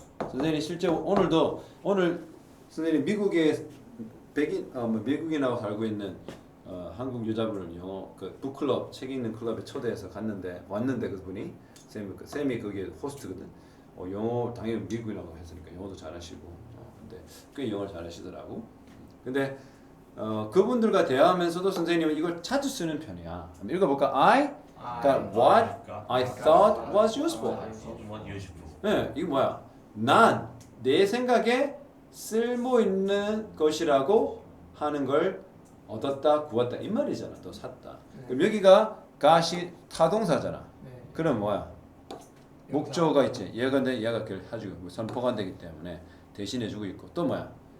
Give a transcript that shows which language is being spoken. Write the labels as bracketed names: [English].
[Korean] 선생님 실제 오늘 선생님 미국에 미국인하고 살고 있는 한국 여자분을 영어 그 북클럽 책 읽는 클럽에 초대해서 왔는데 그분이 쌤이 거기에 호스트거든. 영어 당연히 미국인하고 했으니까 영어도 잘하시고 근데 꽤 영어를 잘하시더라고. 근데 그분들과 대화하면서도 선생님은 이걸 자주 쓰는 편이야. 한번 읽어볼까? [English] I got what I thought was useful. [Korean] 네, 이거 뭐야? 난 내 생각에 쓸모 있는 것이라고 하는 걸 얻었다, 구했다 이 말이잖아. 또 샀다. 그럼 여기가 got이 타동사잖아. 네. 그럼 뭐야? 목적어가 있지. 얘가 그걸 해주고 선포가 안 되기 때문에 대신해주고 있고 또 뭐야?